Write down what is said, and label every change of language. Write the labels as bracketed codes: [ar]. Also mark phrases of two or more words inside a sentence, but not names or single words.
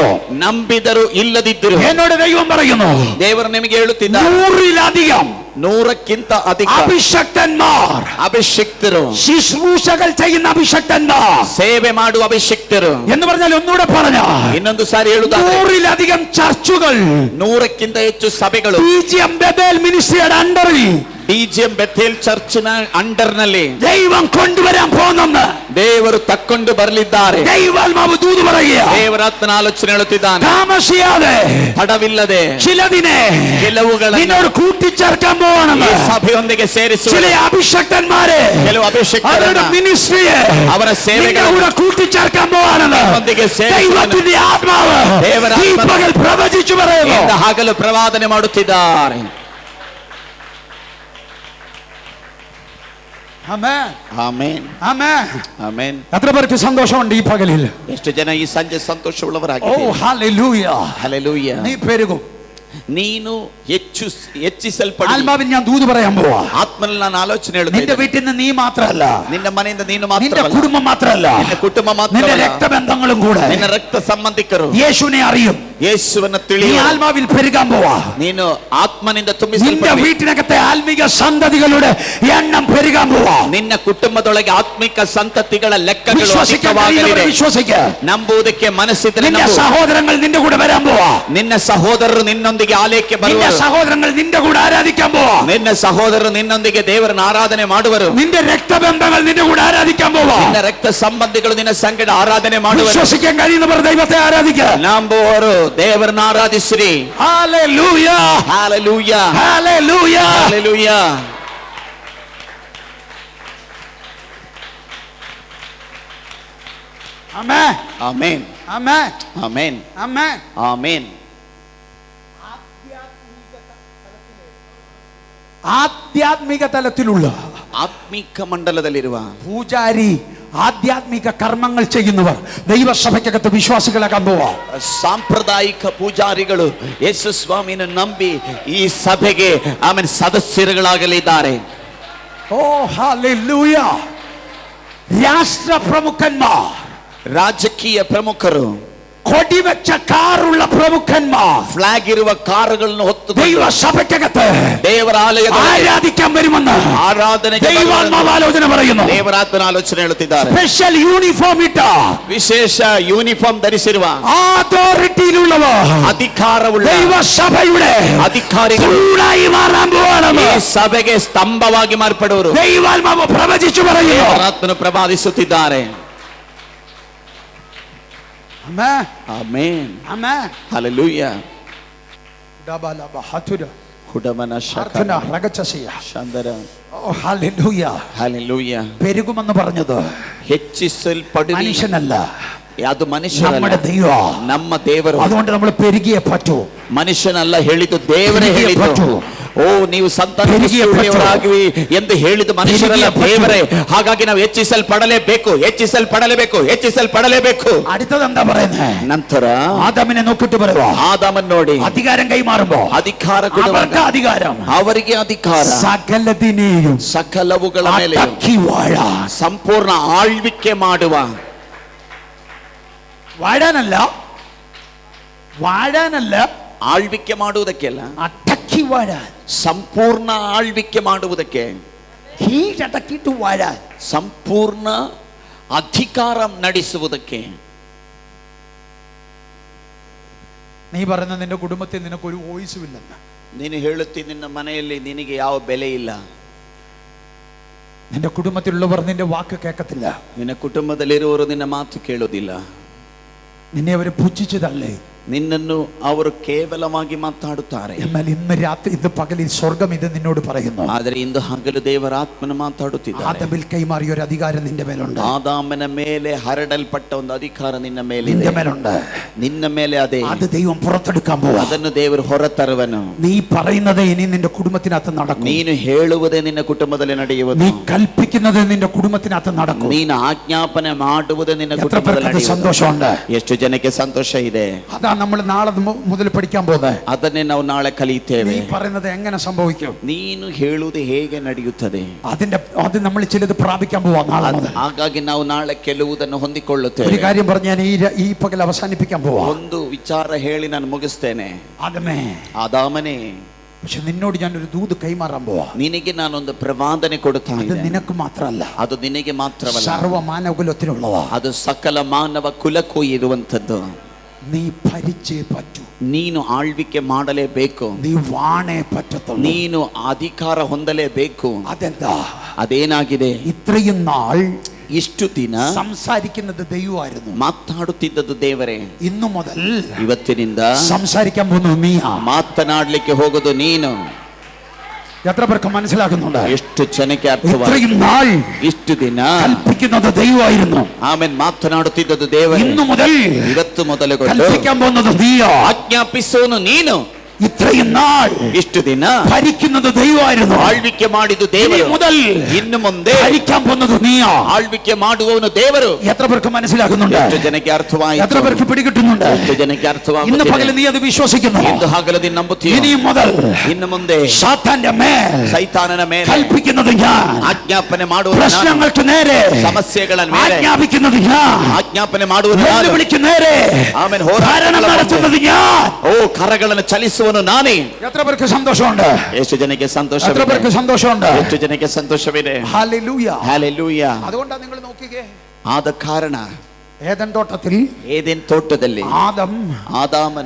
[kn] ನಂಬಿದರು ಇಲ್ಲದಿದ್ದರು, [ml] എന്നോട് ദൈവം പറയുന്നു, [kn] ದೇವರು ನಿಮಗೆ ಹೇಳುತ್ತಿದ್ದಾರೆ, [ml] 100-ലധികം [kn] 100ಕ್ಕಿಂತ ಅಧಿಕ [ml] അഭിഷക്തന്മാർ, [kn] ಅಭಿಷಿಕ್ತರು, [ml] ശുശ്രൂഷകൾ ചെയ്യുന്ന അഭിഷക്തന്മാർ [kn] ಸೇವೆ ಮಾಡುವ ಅಭಿಷಿಕ್ತರು [ml] എന്ന് പറഞ്ഞാൽ ഒന്നുകൂടെ പറഞ്ഞ [kn] ಇನ್ನೊಂದು ಸಾರಿ ಹೇಳುವುದಾದರೆ [ml] 100-ലധികം ചർച്ചുകൾ [kn] 100ಕ್ಕಿಂತ ಹೆಚ್ಚು ಸಭೆಗಳು [ml] DGM ബേഥേൽ മിനിസ്ട്രിയുടെ അണ്ടറിൽ [kn] DGM ಬೆಥೇಲ್ ಚರ್ಚ್ನ ಅಂಡರ್ನಲ್ಲಿ [ml] ദൈവം കൊണ്ടുവരാൻ പോകുന്നെന്ന് [kn] ದೇವರು ತಕ್ಕೊಂಡು ಬರಲಿದ್ದಾರೆ. [ml] ദൈവാത്മാവ് ദൂത് പറയുക. [kn] ದೇವರಾತ್ಮನ ಆಲೋಚನೆ ಹೇಳುತ್ತಿದ್ದಾನೆ. [ml] താമസിയാതെ [kn] ತಡವಿಲ್ಲದೆ [ml] ചിലതിനെ [kn] ಕೆಲವುಗಳನ್ನು [ml] നിന്നോട് കൂട്ടിച്ചേർക്കാൻ പോവാണെന്ന്, [kn] ಈ ಸಭೆಯೊಂದಿಗೆ ಸೇರಿಸುವ [ml] ചില അഭിഷക്തന്മാരെ [kn] ಕೆಲವು [ml] അവരുടെ [kn] ಅಭಿಷೇಕರನ್ನ [ml] മിനിസ്ട്രിയെ [kn] ಅವರ [ml] നിന്റെ [kn] ಸೇವೆಗಳನ್ನು [ml] കൂടെ കൂട്ടിച്ചേർക്കാൻ പോവാണെന്ന് [kn] ನಿಮ್ಮೊಂದಿಗೆ ಸೇರಿಸುವ [ml] ദൈവത്തിന്റെ ആത്മാവ് ഈ പകൽ പ്രവചിച്ചു പറയുന്നു. [kn] ಇಂದ ಹಗಲು ಪ್ರವಾದನೆ ಮಾಡುತ್ತಿದ್ದಾರೆ. [ml] ആമേൻ, [kn] ಆಮೆನ್, [ml] ആമേൻ. [kn] ಆಮೆನ್. [ml] എത്ര പേർക്ക് സന്തോഷമുണ്ട് ഈ പകലിൽ? [kn] ಎಷ್ಟು ಜನ ಈ ಸಂಜೆ ഓ ಸಂತೋಷವುಳ್ಳವರಾಗಿದ್ದೀರಿ? [ml] ഹല്ലേലൂയ. [kn] ಹಲ್ಲೆಲೂಯ. [ml] നീ പെരുകും. [kn] ನೀನು ಹೆಚ್ಚಿಸಲ್ಪಡು. [ml] ആത്മാവിൽ ഞാൻ ദൂത് പറയാൻ പോവാ. [kn] ಆತ್ಮನಲ್ಲಿ ನಾನು ಆಲೋಚನೆ [ml] നിന്റെ [kn] ಹೇಳುತ್ತೇನೆ. [ml] വീട്ടിൽ നിന്ന് നീ മാത്രമല്ല, [kn] ನಿನ್ನ ಮನೆಯಿಂದ ನೀನು [ml] നിന്റെ [kn] ಮಾತ್ರವಲ್ಲ, [ml] കുടുംബം മാത്രമല്ല, [kn] ನಿನ್ನ ಕುಟುಂಬ [ml] നിന്റെ [kn] ಮಾತ್ರವಲ್ಲ, [ml] രക്തബന്ധങ്ങളും കൂടെ [kn] ನಿನ್ನ ರಕ್ತ ಸಂಬಂಧಿಕರು [ml] യേശുവിനെ അറിയും. [kn] ಯೇಸುವನ್ನ [ml] നീ [kn] ತಿಳಿಯುವ. [ml] ആത്മാവിൽ പെരുകാൻ പോവാ. [kn] ನೀನು ಆತ್ಮನಿಂದ [ml] നിന്റെ [kn] ತುಂಬಿಸಲ್ಪಡು. [ml] വീട്ടിനകത്തെ ആത്മീക സന്തതികളുടെ എണ്ണം പെരുകാൻ പോവാ. [kn] ನಿನ್ನ ಕುಟುಂಬದೊಳಗೆ ಆತ್ಮಿಕ ಸಂತತಿಗಳ ಲೆಕ್ಕಗಳು [ml] വിശ്വസിക്കാൻ [kn] ಅಧಿಕವಾಗಲಿದೆ. [ml] കഴിയുന്നവർ വിശ്വസിക്കുക. [kn] ನಂಬುವುದಕ್ಕೆ ಮನಸ್ಸಿದ್ರೆ [ml] നിന്റെ [kn] ನಂಬು. [ml] സഹോദരങ്ങൾ നിന്റെ കൂടെ വരാൻ പോവാ. [kn] ನಿನ್ನ ಸಹೋದರರು ನಿನ್ನೊಂದಿಗೆ ಆಲಯಕ್ಕೆ [ml] നിന്റെ [kn] ಬರುವರು. [ml] സഹോദരങ്ങൾ നിന്റെ കൂടെ ആരാധിക്കാൻ പോവാ. [kn] ನಿನ್ನ ಸಹೋದರರು ನಿನ್ನೊಂದಿಗೆ ದೇವರನ್ನ ಆರಾಧನೆ ಮಾಡುವರು. [ml] നിന്റെ രക്തബന്ധങ്ങൾ നിന്റെ കൂടെ ആരാധിക്കാൻ പോവാ. [kn] ನಿನ್ನ ರಕ್ತ ಸಂಬಂಧಿಗಳು ನಿನ್ನ ಸಂಗಡ ಆರಾಧನೆ ಮಾಡುವರು. [ml] വിശ്വസിക്കാൻ കഴിയുന്നവർ ദൈവത്തെ ആരാധിക്കുക. [kn] ನಂಬುವವರು ದೇವರನ್ನ ಆರಾಧಿಸಿರಿ. [ml] ഹല്ലേലൂയ, [kn] ಹಲ್ಲೆಲೂಯ, [ml] ഹല്ലേലൂയ. [kn] ಹಲ್ಲೆಲೂಯ. [ml] ആമേൻ, [kn] ಆಮೆನ್, [ml] ആമേൻ, [kn] ಆಮೆನ್, [ml] ആമേൻ. [kn] ಆಮೆನ್. [ml] ആധ്യാത്മിക തലത്തിലുള്ള [kn] ಆತ್ಮಿಕ ಮಂಡಲದಲ್ಲಿರುವ [ml] പൂജാരി, ആധ്യാത്മിക കർമ്മങ്ങൾ ചെയ്യുന്നവർ ദൈവസഭയ്ക്കകത്ത് വിശ്വാസികളാകാൻ പോവാ. [kn] ಸಾಂಪ್ರದಾಯಿಕ ಪೂಜಾರಿಗಳು ಯೇಸು ಸ್ವಾಮಿನ ನಂಬಿ ಈ ಸಭೆಗೆ ಆಮೇಲೆ ಸದಸ್ಯರುಗಳಾಗಲಿದ್ದಾರೆ. [ml] ഓ ഹല്ലേലൂയ. രാഷ്ട്ര പ്രമുഖന്മാർ, [kn] ರಾಜಕೀಯ ಪ್ರಮುಖರು, [ml] കൊടിവെച്ച കാറുള്ള പ്രമുഖന്മാർ [kn] ಫ್ಲಾಗ್ ಇರುವ ಕಾರುಗಳನ್ನು ಹೊತ್ತು [ml] ദൈവസഭയ്ക്കകത്ത് [kn] ದೇವರ ಆಲಯದ [ml] ആരാധിക്കാൻ വരുമെന്ന് [kn] ಆರಾಧನೆಗೆ [ml] ദൈവാത്മാവ് ആലോചന പറയുന്നു. [kn] ದೇವರಾತ್ಮನ ಆಲೋಚನೆ ಹೇಳುತ್ತಿದ್ದಾರೆ. [en] special uniform [ml] ഇട്ട, [kn] ವಿಶೇಷ ಯೂನಿಫಾರ್ಮ್ ಧರಿಸಿರುವ, [ml] അതോറിറ്റിയിലുള്ളവർ [kn] ಅಧಿಕಾರವುಳ್ಳ [ml] ദൈവസഭയുടെ [kn] ಅಧಿಕಾರಿಗಳು [ml] തൂണായി മാറാൻ പോവാണെന്ന് [kn] ಈ ಸಭೆಗೆ ಸ್ತಂಭವಾಗಿ ಮಾರ್ಪಡುವರು. [ml] ദൈവാത്മാവ് പ്രവചിച്ചു പറയുന്നു. [kn] ದೇವರಾತ್ಮನು ಪ್ರವಾದಿಸುತ್ತಿದ್ದಾರೆ. [ml] ആമേൻ, [kn] ಆಮೆನ್, [ml] ആമേൻ. [kn] ಹಲ್ಲೆಲೂಯ. ഡബലബ ഹതുര ಹುಡಮನ പ്രാർത്ഥന രഗചസിയ. ಶಂದರ. [ml] ഓ ഹല്ലേലൂയ. [kn] ಹಲ್ಲೆಲೂಯ. [ml] പെരുകുമെന്ന് പറഞ്ഞത് [kn] ಹೆಚ್ಚಿಸಲ್ಪಡು [ml] മനുഷ്യനല്ല, [kn] ಅದು ಮನುಷ್ಯನಲ್ಲ, [ml] നമ്മുടെ ദൈവം. [kn] ನಮ್ಮ ದೇವರು. [ml] അതുകൊണ്ട് നമ്മൾ പെരുകിയേ പറ്റൂ. [kn] ಮನುಷ್ಯನಲ್ಲ ಹೇಳಿದ್ದು, ದೇವರೇ [ml] പെരുകിയേ [kn] ಹೇಳಿದ್ದು. [ml] പറ്റൂ. [kn] ಓ ನೀವು ಸಂತಾನವರಾಗಿವಿ ಎಂದು ಹೇಳಿದ ಮನುಷ್ಯರಲ್ಲ ದೇವರೇ. ಹಾಗಾಗಿ ನಾವು ಹೆಚ್ಚಿಸಲ್ಪಡಲೇಬೇಕು. [ml] അടുത്തതെന്താ പറയുന്നത്? [kn] ನಂತರ [ml] ആദാമിനെ നോക്കിട്ട് പറയുക, [kn] ആദാമൻ ನೋಡಿ [ml] അധികാരം കൈമാറുമ്പോ [kn] ಅಧಿಕಾರ [ml] അവർക്ക് അധികാരം, [kn] ಅವರಿಗೆ ಅಧಿಕಾರ [ml] സകലതിനെയും [kn] ಸಕಲವುಗಳ ಮೇಲೆ [ml] ಅಡക്കി വാഴാൻ, [kn] ಸಂಪೂರ್ಣ ಆಳ್ವಿಕೆ ಮಾಡುವ. [ml] വാഴാനല്ല [kn] ಆಳ್ವಿಕೆ ಮಾಡುವುದಕ್ಕೆಲ್ಲ, [ml] അടക്കി വാഴാൻ, [kn] ಸಂಪೂರ್ಣ ಆಳ್ವಿಕೆ ಮಾಡುವುದಕ್ಕೆ, [ml] കീഴടക്കിട്ട് വാഴാൻ, [kn] ಸಂಪೂರ್ಣ ಅಧಿಕಾರ ನಡೆಸುವುದಕ್ಕೆ. [ml] നീ പറയുന്ന നിന്റെ കുടുംബത്തിൽ നിനക്കൊരു വോയിസും ഇല്ലെന്ന്. [kn] ನೀನು ಹೇಳುತ್ತಿ ನಿನ್ನ ಮನೆಯಲ್ಲಿ ನಿನಗೆ ಯಾವ ಬೆಲೆ ಇಲ್ಲ. [ml] നിന്റെ കുടുംബത്തിലുള്ളവർ നിന്റെ വാക്ക് കേൾക്കത്തില്ല. [kn] ನಿನ್ನ ಕುಟುಂಬದಲ್ಲಿರುವವರು ನಿನ್ನ ಮಾತು ಕೇಳೋದಿಲ್ಲ. [ml] നിന്നെ അവർ പുച്ഛിച്ചതല്ലേ, [kn] ನಿನ್ನನ್ನು ಅವರು ಕೇವಲವಾಗಿ ಮಾತಾಡುತ್ತಾರೆ. [ml] എന്നാൽ ഇന്ന് പകലിൽ സ്വർഗം ഇത് നിന്നോട് പറയുന്നു. [kn] ಆದರೆ ಇಂದು ಹಗಲು ದೇವರ ಆತ್ಮನ ಮಾತಾಡುತ್ತಿದ್ದಾರೆ. [ml] ആദമിൽ കൈമാറിയ ഒരു അധികാരം നിന്റെ മേലുണ്ട്. [kn] ಆದಾಮನ ಮೇಲೆ ಹರಡಲ್ಪಟ್ಟ ಒಂದು ಅಧಿಕಾರ ನಿನ್ನ ಮೇಲೆ [ml] നിന്റെ മേലുണ്ട്. [kn] ನಿನ್ನ ಮೇಲೆ ಅದೇ, [ml] അത് ദൈവം പുറത്തെടുക്കാൻ പോവാ. [kn] ಅದನ್ನು ದೇವರು ಹೊರತರುವನು. [ml] നീ പറയുന്നത് ഇനി നിന്റെ കുടുംബത്തിനകത്ത് നടക്കും. [kn] ನೀನು ಹೇಳುವುದೇ ನಿನ್ನ ಕುಟುಂಬದಲ್ಲಿ ನಡೆಯುವುದು. [ml] നീ കൽപ്പിക്കുന്നത് നിന്റെ കുടുംബത്തിനകത്ത് നടക്കും. [kn] ನೀನು ಆಜ್ಞಾಪನೆ ಮಾಡುವುದೇ ನಿನ್ನ [ml] എത്ര [kn] ಕುಟುಂಬದಲ್ಲಿ [ml] പേർക്ക് [kn] ನಡೆಯುವುದು. [ml] സന്തോഷമുണ്ട്? [kn] ಎಷ್ಟು ಜನಕ್ಕೆ ಸಂತೋಷ ಇದೆ. [ml] അതാ നമ്മൾ നാളെ മുതൽ പഠിക്കാൻ പോകുന്നത്. [kn] ಅದನ್ನೇ ನಾವು ನಾಳೆ ಕಲಿಯುತ್ತೇವೆ. [ml] നീ പറയുന്നത് എങ്ങനെ സംഭവിക്കും? [kn] ನೀನು ಹೇಳುವುದು ಹೇಗೆ ನಡೆಯುತ್ತದೆ, [ml] അത് നമ്മൾ ചിലത് പ്രാപിക്കാൻ പോവാ നാളെ മുതൽ. [kn] ಹಾಗಾಗಿ ನಾವು ನಾಳೆ ಕೆಲವುದನ್ನು ಹೊಂದಿಕೊಳ್ಳುತ್ತೇವೆ. [ml] ഒരു കാര്യം പറഞ്ഞ് ഞാൻ ഈ പകൽ അവസാനിപ്പിക്കാൻ പോവാ. [kn] ಒಂದು ವಿಚಾರ ಹೇಳಿ ನಾನು ಮುಗಿಸ್ತೇನೆ. ಆದಾಮನೇ, [ml] പക്ഷെ നിന്നോട് ഞാൻ ഒരു ദൂത് കൈമാറാൻ പോവാ. [kn] ನಿನಗೆ ನಾನೊಂದು ಪ್ರವಾದನೆ ಕೊಡುತ್ತಾ [ml] അത് [kn] ಇದ್ದೇನೆ. [ml] നിനക്ക് മാത്രമല്ല, [kn] ಅದು ನಿನಗೆ ಮಾತ್ರವಲ್ಲ, [ml] സർവ്വ മാനവകുലത്തിനുള്ളതാ. [kn] ಅದು ಸಕಲ ಮಾನವ ಕುಲಕ್ಕೂ ಇರುವಂತದ್ದು. [ml] നീ ഭരിച്ചേ പറ്റൂ. [kn] ನೀನು ಆಳ್ವಿಕೆ ಮಾಡಲೇಬೇಕು. [ml] നീ വാണേ പറ്റത്തുള്ളൂ. [kn] ನೀನು ಅಧಿಕಾರ ಹೊಂದಲೇಬೇಕು. [ml] അതെന്താ? [kn] ಅದೇನಾಗಿದೆ? [ml] ഇത്രയും നാൾ [kn] ಇಷ್ಟು ದಿನ [ml] സംസാരിക്കുന്നത് ദൈവമായിരുന്നു, [kn] ಮಾತಾಡುತ್ತಿದ್ದದ್ದು ದೇವರೇ. [ml] ഇന്നു മുതൽ [kn] ಇವತ್ತಿನಿಂದ [ml] സംസാരിക്കാൻ പോകുന്നു നീയാ. [kn] ಮಾತನಾಡಲಿಕ್ಕೆ ಹೋಗೋದು ನೀನು. [ml] എത്ര പേർക്ക് മനസ്സിലാക്കുന്നുണ്ട്? [kn] ಎಷ್ಟು ಜನಕ್ಕೆ ಅರ್ಥವಾಗಿದೆ? [ml] ഇത്രയും നാൾ [kn] ಇಷ್ಟು ದಿನ [ml] കൽപ്പിക്കുന്നത് ദൈവമായിരുന്നു, [kn] ಆಮೇಲೆ ಮಾತನಾಡುತ್ತಿದ್ದದ್ದು ದೇವರೇ. [ml] ഇന്നു മുതൽ [kn] ಇವತ್ತು ಮೊದಲುಗೊಂಡು [ml] കൽപ്പിക്കാൻ പോകുന്നത് നീയാ. [kn] ಆಜ್ಞಾಪಿಸೋನು ನೀನು. [ml] ഇത്രയും നാൾ [kn] ಇಷ್ಟು ದಿನ [ml] ഭരിക്കുന്നത് ദൈവമായിരുന്നു, [kn] ಆಳ್ವಿಕೆ ಮಾಡಿದ್ದು ದೇವರು. [ml] മുതൽ [kn] ಇನ್ನು ಮುಂದೆ [ml] ഭരിക്കാൻ പോകുന്നത് നീയാ. [kn] ಆಳ್ವಿಕೆ ಮಾಡುವವನು ದೇವರು. [ml] എത്ര പേർക്ക് മനസ്സിലാക്കുന്നുണ്ട്? [kn] ಎಷ್ಟು ಜನಕ್ಕೆ ಅರ್ಥವಾಯಿತು? [ml] എത്ര പേർക്ക് പിടികിട്ടുന്നുണ്ട്? [kn] ಎಷ್ಟು ಜನಕ್ಕೆ [ml] ഇന്ന് [kn] ಅರ್ಥವಾಗುತ್ತಿದೆ? [ml] പകൽ നീ അത് വിശ്വസിക്കുന്നു. [kn] ಇಂದು ಹಗಲು ನೀನು ನಂಬುತ್ತೀಯ? [ml] ഇനി മുതൽ [kn] ಇನ್ನು ಮುಂದೆ [ml] സാത്താന്റെ മേൽ [kn] ಸೈತಾನನ ಮೇಲೆ [ml] കൽപ്പിക്കുന്നത് ഞാൻ, [kn] ಆಜ್ಞಾಪನೆ ಮಾಡುವುದು ನಾನು. [ml] പ്രശ്നങ്ങൾക്ക് നേരെ [kn] ಸಮಸ್ಯೆಗಳ ಮೇಲೆ [ml] ആജ്ഞാപിക്കുന്നത് ഞാൻ, [kn] ಆಜ್ಞಾಪನೆ ಮಾಡುವುದು ನಾನು. [ml] വെല്ലുവിളിക്ക് നേരെ [kn] ಆಮೇಲೆ [ml] ഭരണം നടത്തുന്നത് ഞാൻ. [kn] ಓ ಕರಗಳನ್ನು ಚಲಿಸುವನು ನಾನೇ. [ml] എത്ര പേർക്ക് സന്തോഷമുണ്ട്? [kn] ಎಷ್ಟು ಜನಕ್ಕೆ [ml] എത്ര [kn] ಸಂತೋಷವಿದೆ? [ml] പേർക്ക് സന്തോഷമുണ്ട്? [kn] ಎಷ್ಟು ಜನಕ್ಕೆ ಸಂತೋಷವಿದೆ? [ml] ഹല്ലേലൂയ. [kn] ಹಲ್ಲೆಲೂಯ. [ml] അതുകൊണ്ടാണ് നിങ്ങൾ നോക്കിക്കേ, [kn] ಆದ ಕಾರಣ [ml] ഏദൻ തോട്ടത്തിൽ [kn] ಏದೆನ್ ತೋಟದಲ್ಲಿ ಆದಾಮನು